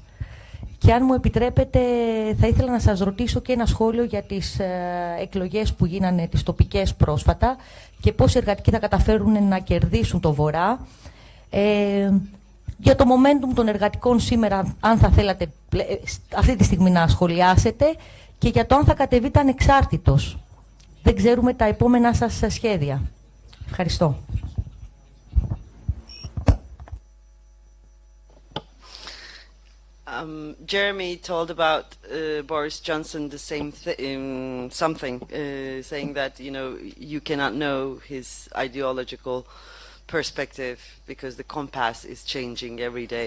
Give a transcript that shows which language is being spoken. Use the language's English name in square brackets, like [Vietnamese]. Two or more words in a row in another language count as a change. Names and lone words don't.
[Greek] Και αν μου επιτρέπετε, θα ήθελα να σας ρωτήσω και ένα σχόλιο για τις εκλογές που γίνανε τις τοπικές πρόσφατα και πώς οι εργατικοί θα καταφέρουν να κερδίσουν το Βορρά. Για το momentum των εργατικών σήμερα, αν θα θέλατε αυτή τη στιγμή να σχολιάσετε, και για το αν θα κατεβείτε ανεξάρτητος. Δεν ξέρουμε τα επόμενά σας σχέδια. Ευχαριστώ. [English] Jeremy told about Boris Johnson the same something, saying that you cannot know his ideological perspective because the compass is changing every day.